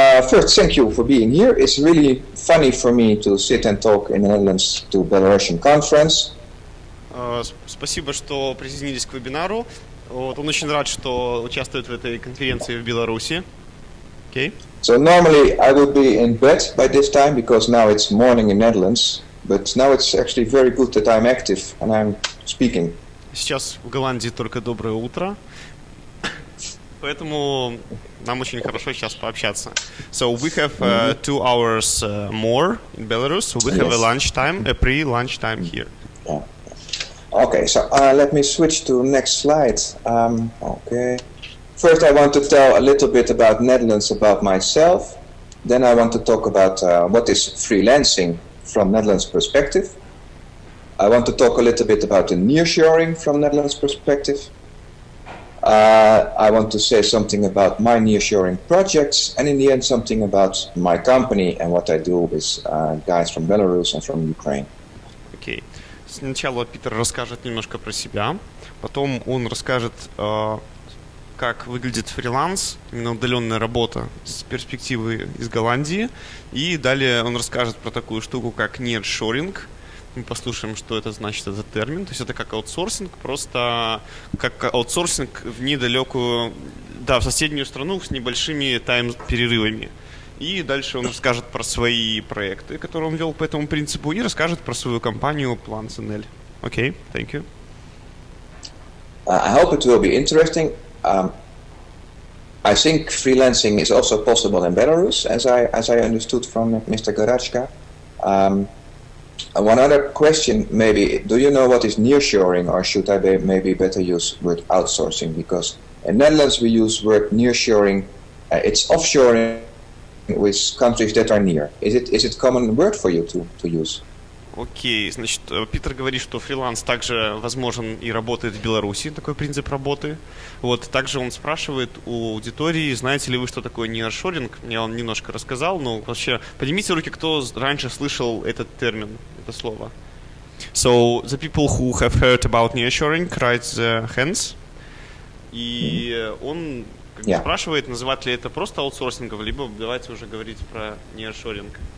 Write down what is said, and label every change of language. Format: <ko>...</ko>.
<en>First, thank you for being here. It's really funny for me to sit and talk in the Netherlands to Belarusian conference.</en> <ru>Спасибо, что присоединились к вебинару. Вот, он очень рад, что участвует в этой конференции в Беларуси.</ru> <en>Okay. So normally I would be in bed by this time because now it's morning in Netherlands. But now it's actually very good that I'm active and I'm speaking. Сейчас в Голландии только доброе утро, поэтому нам очень хорошо сейчас пообщаться. So we have 2 hours more in Belarus, so we have a lunch time, a pre-lunch time here. Yeah. Okay, so let me switch to next slide. Okay. First I want to tell a little bit about Netherlands, about myself. Then I want to talk about what is freelancing from Netherlands perspective. I want to talk a little bit about the nearshoring from Netherlands perspective. I want to say something about my nearshoring projects, and in the end something about my company and what I do with guys from Belarus and from Ukraine. Okay.</en> <ru>Сначала Питер расскажет немножко про себя, потом он расскажет, как выглядит фриланс, именно удаленная работа с перспективы из Голландии. И далее он расскажет про такую штуку, как nearshoring. Мы послушаем, что это значит, этот термин. То есть это как аутсорсинг, просто как аутсорсинг в недалекую, в соседнюю страну с небольшими тайм-перерывами. И дальше он расскажет про свои проекты, которые он вел по этому принципу, и расскажет про свою компанию Plance.</ru> <en>Окей, thank you. I hope it will be interesting. I think freelancing is also possible in Belarus, as I understood from Mr. Garachka. One other question, maybe, do you know what is nearshoring, or should I maybe better use word outsourcing? Because in Netherlands we use word nearshoring. It's offshoring with countries that are near. Is it common word for you to use?</en> <ru>Окей, значит, Питер говорит, что фриланс также возможен и работает в Беларуси, такой принцип работы. Вот, также он спрашивает у аудитории, знаете ли вы, что такое nearshoring? Я вам немножко рассказал, но вообще поднимите руки, кто раньше слышал этот термин, это слово.</ru> <en>So, the people who have heard about nearshoring, raise their hands.</en> <ru>И он спрашивает, называть ли это просто аутсорсингом, либо давайте уже говорить про nearshoring.</ru>